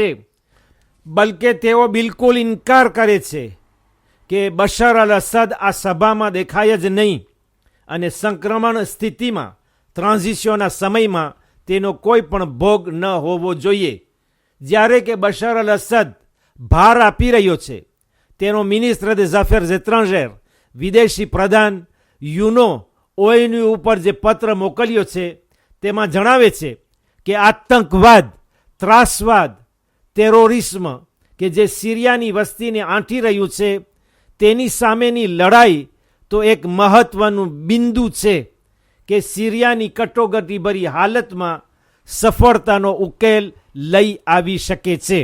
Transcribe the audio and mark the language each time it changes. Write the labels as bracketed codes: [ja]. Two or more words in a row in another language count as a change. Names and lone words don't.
[gu] બલકે તેઓ બિલકુલ ઇનકાર કરે છે કે બશર અલ અસદ આ સભામાં દેખાય જ નહીં અને સંક્રમણ સ્થિતિમાં ટ્રાન્ઝિશનના સમયમાં તેનો કોઈ પણ ભોગ ન હોવો જોઈએ. જ્યારે કે બશર અલ અસદ ભાર આપી રહ્યો છે. તેનો મિનિસ્ટર [fr] des Affaires étrangères, [gu] વિદેશી પ્રધાન યુનો ONU ઉપર જે પત્ર મોકલ્યો છે તેમાં જણાવે છે કે આતંકવાદ, ત્રાસવાદ, ટેરોરિસ્મ કે જે સિરિયાની વસ્તીને આંટી રહ્યું છે તેની સામેની લડાઈ તો એક મહત્વનું બિંદુ છે કે સિરિયાની કટોકટીભરી હાલતમાં સફળતાનો ઉકેલ લઈ આવી શકે છે.